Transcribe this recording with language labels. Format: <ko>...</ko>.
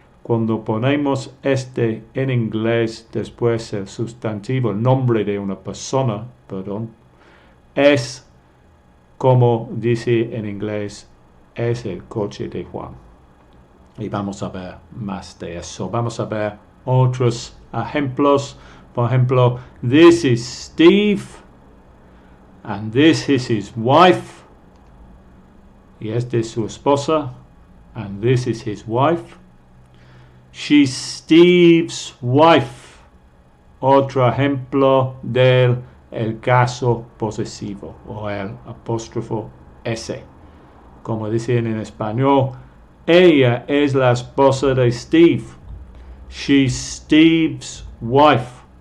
<es>Cuando ponemos este en inglés después el sustantivo, el nombre de una persona, perdón, es como dice en inglés, es el coche de Juan. Y vamos a ver más de eso. Vamos a ver otros ejemplos. Por ejemplo,</es> <en>this is Steve and this is his wife.</en> <es>Y esta es su esposa</es> <en>and this is his wife. She's Steve's wife.</en> <es>Otro ejemplo del caso posesivo o el apóstrofo S. Como dicen en español, ella es la esposa de Steve.</es> <en>She's Steve's wife.</en>